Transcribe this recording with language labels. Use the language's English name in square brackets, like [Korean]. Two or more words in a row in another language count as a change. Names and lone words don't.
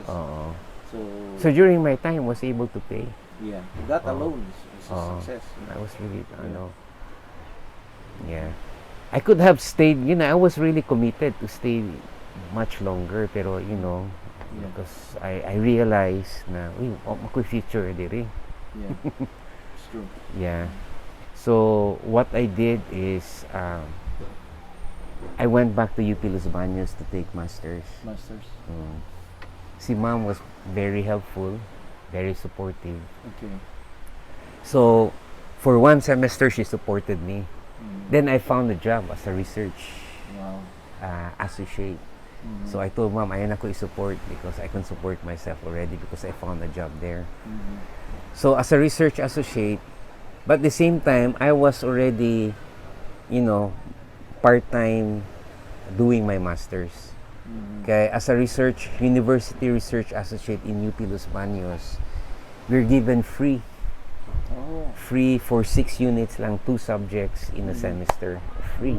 [English] So during my time was able to pay. Yeah, that alone is a success. I was really yeah. I could have stayed, I was really committed to stay much longer, pero because I realized [Hiligaynon] na ako future diri. [English] Yeah. It's true. Yeah. So what I did is I went back to UP Los Baños to take masters. Si Mom was very helpful, very supportive. Okay. So for one semester she supported me. Then I found a job as a research associate. So I told Mom, [Hiligaynon] ayan ako [English] i-support because I can support myself already because I found a job there. So as a research associate, but at the same time, I was already, part-time doing my master's. Okay, as a university research associate in UP Los Baños, we're given free for 6 units lang, 2 subjects in a semester, free.